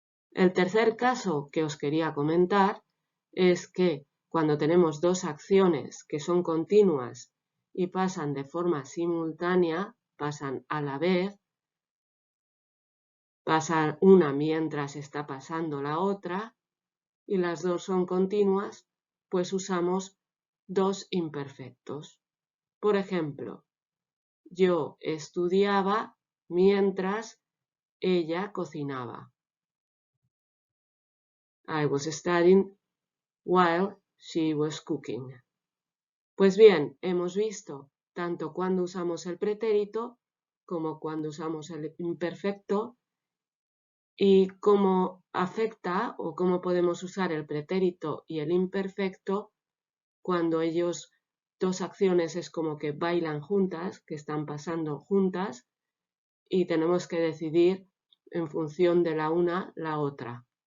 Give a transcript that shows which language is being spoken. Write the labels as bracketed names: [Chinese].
[Spanish] El tercer caso que os quería comentar es que cuando tenemos dos acciones que son continuas y pasan de forma simultánea, pasan a la vez, pasa una mientras está pasando la otra y las dos son continuas, pues usamos dos imperfectos. Por ejemplo, yo estudiaba mientras ella cocinaba. [English] I was studying while she was cooking. [Spanish] Pues bien, hemos visto tanto cuando usamos el pretérito como cuando usamos el imperfecto y cómo afecta o cómo podemos usar el pretérito y el imperfecto cuando ellos, dos acciones es como que bailan juntas, que están pasando juntas y tenemos que decidir en función de la una la otra.